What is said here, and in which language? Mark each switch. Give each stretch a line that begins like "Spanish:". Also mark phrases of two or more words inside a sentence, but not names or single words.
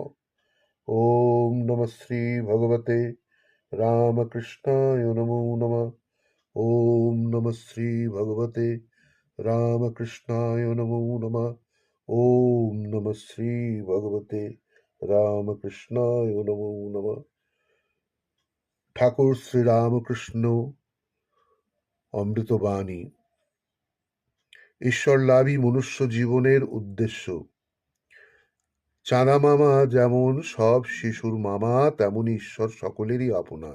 Sanskrit: ॐ नमः श्रीभगवते रामकृष्णाय नमो नमः। ॐ नमः श्रीभगवते रामकृष्णाय नमो नमः। ॐ नमः श्रीभगवते रामकृष्णाय नमो नमः।
Bangla: ঠাকুর শ্রীরামকৃষ্ণ অমৃতবাণী। ঈশ্বর লাভই মনুষ্য জীবনের উদ্দেশ্য। চাঁদা মামা যেমন সব শিশুর মামা, তেমনি ঈশ্বর সকলেরই আপনার।